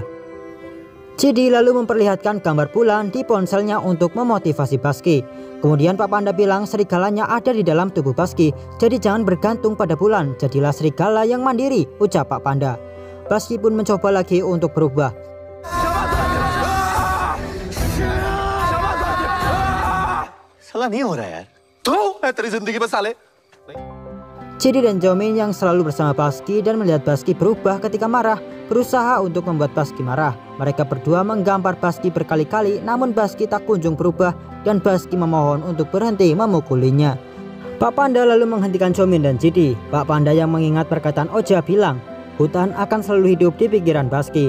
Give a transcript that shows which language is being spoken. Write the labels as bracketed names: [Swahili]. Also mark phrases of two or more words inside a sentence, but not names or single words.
[Indonesian] Chidi lalu memperlihatkan gambar bulan di ponselnya untuk memotivasi Baski. Kemudian Pak Panda bilang serigalanya ada di dalam tubuh Baski, jadi jangan bergantung pada bulan, jadilah serigala yang mandiri, ucap Pak Panda. Baski pun mencoba lagi untuk berubah. [Hindi] साला नहीं हो रहा यार। तो है तेरी जिंदगी में साले। [Indonesian] Chidi dan Jomin yang selalu bersama Baski dan melihat Baski berubah ketika marah, berusaha untuk membuat Baski marah. Mereka berdua menggampar Baski berkali-kali, namun Baski tak kunjung berubah dan Baski memohon untuk berhenti memukulinya. Pak Panda lalu menghentikan Jomin dan Chidi. Pak Panda yang mengingat perkataan Oja bilang, hutan akan selalu hidup di pikiran Baski.